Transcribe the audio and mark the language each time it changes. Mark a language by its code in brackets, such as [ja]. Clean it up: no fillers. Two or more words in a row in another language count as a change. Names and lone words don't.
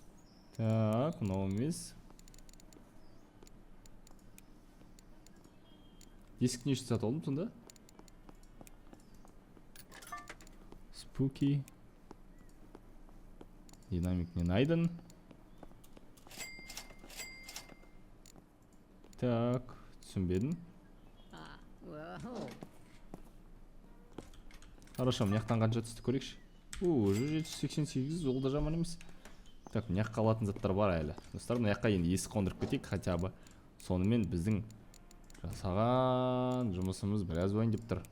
[ru] Так, [kk] мынау емес. Есік не үшін сатып алдым сонда? Spooky. [ru] Динамик не найден. Так, [kk] түсінбедім. Хорошо, мына жақтан қанша түсті көрейікші. Уже 788, ол да жаман емес. Так, мына жаққа алатын заттар бар әлі. Достар, мына жаққа енді есік қондырып кетейік, [ru] хотя бы. [kk] Сонымен біздің жасаған жұмысымыз біраз ойын деп тұр.